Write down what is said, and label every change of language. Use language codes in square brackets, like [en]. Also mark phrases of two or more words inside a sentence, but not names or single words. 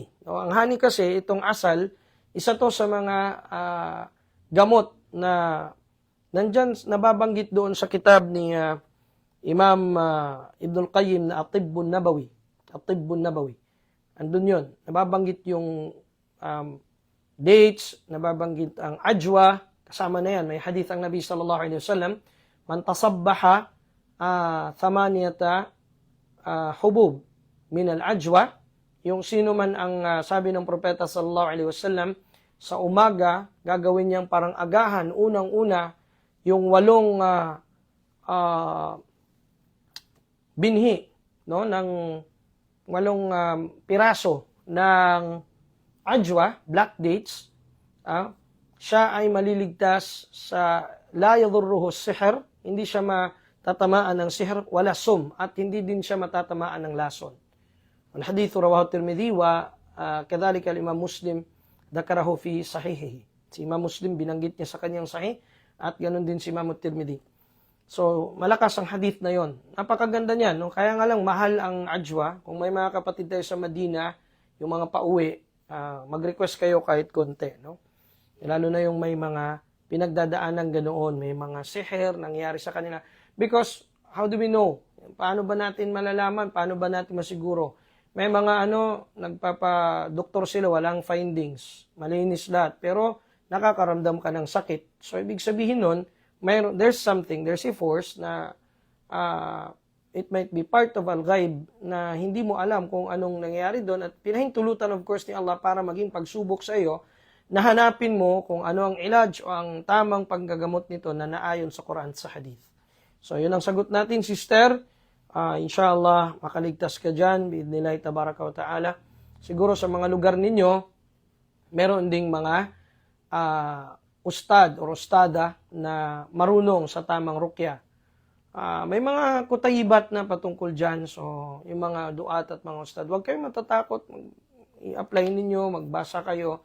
[tl] No, ang honey kasi, itong asal, isa to sa mga gamot na nandyan, nababanggit doon sa kitab ni Imam Ibnul Qayyim na At-Tibbun Nabawi. At-Tibbun Nabawi. Andun yun. Nababanggit yung dates, nababanggit ang ajwa, kasama na yan. May hadith ang Nabi [ar] صلى الله عليه وسلم، من تصبح ثمانية حبوب من العجوة, [tl] yung sino man ang sabi ng propeta [ar] صلى الله عليه وسلم, [tl] sa umaga, gagawin niyang parang agahan, unang-una, yung 8 binhi, no, ng 8 piraso ng ajwa, [en] black dates, [tl] siya ay maliligtas sa [ar] لا يضره سحر, [tl] hindi siya matatamaan ng sihr, wala sum, at hindi din siya matatamaan ng lason. [ar] Ang الحديث رواه الترمذي وكذلك الإمام مسلم ذكره في صحيحه. [tl] Si Imam Muslim binanggit niya sa kanyang sahih, at ganun din si Imam Tirmidhi. So, malakas ang hadith na yon. Napakaganda niyan. No? Kaya nga lang, mahal ang ajwa. Kung may mga kapatid tayo sa Madina, yung mga pauwi, mag-request kayo kahit konti. No? Lalo na yung may mga pinagdadaanan ganoon, may mga siher nangyari sa kanila. [en] Because, how do we know? [tl] Paano ba natin malalaman? Paano ba natin masiguro? May mga nagpapa-doktor sila, walang findings. Malinis lahat. Pero, nakakaramdam ka ng sakit. So, ibig sabihin nun, [en] there's a force [tl] na [en] it might be part of [tl] al-ghaib na hindi mo alam kung anong nangyayari doon at pinahintulutan [en] of course [tl] ni Allah para maging pagsubok sa iyo na hanapin mo kung ano ang ilaj o ang tamang panggagamot nito na naayon sa Quran at sa Hadith. So, yun ang sagot natin, sister. Inshallah, makaligtas ka dyan, [ar] بإذن الله تبارك وتعالى. [tl] Siguro sa mga lugar ninyo, meron ding mga ustad o ustada na marunong sa tamang rukya. May mga kutayibat na patungkol dyan. So, yung mga duat at mga ustad, huwag kayong matatakot. I-apply ninyo, magbasa kayo.